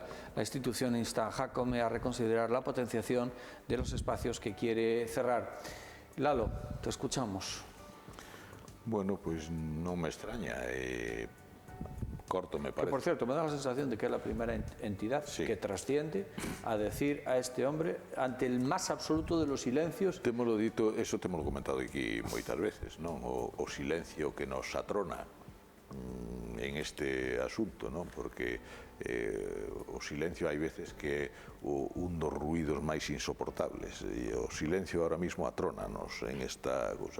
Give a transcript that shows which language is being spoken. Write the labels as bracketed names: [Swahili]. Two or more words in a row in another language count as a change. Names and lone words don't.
[Spanish] La institución insta a Jácome a reconsiderar la potenciación de los espacios que quiere cerrar. Lalo, te escuchamos. Bueno, pues no me extraña. Corto, me parece. Que, por cierto, me da la sensación de que es la primera entidad que trasciende a decir a este hombre, ante el más absoluto de los silencios... [Galician] Témolo dito, eso temos comentado aquí moitas veces, non? O silencio que nos atrona en este asunto, non? Porque o silencio hai veces que é un dos ruidos máis insoportables, e o silencio [Spanish] ahora mismo [Galician] atrónanos en esta cosa.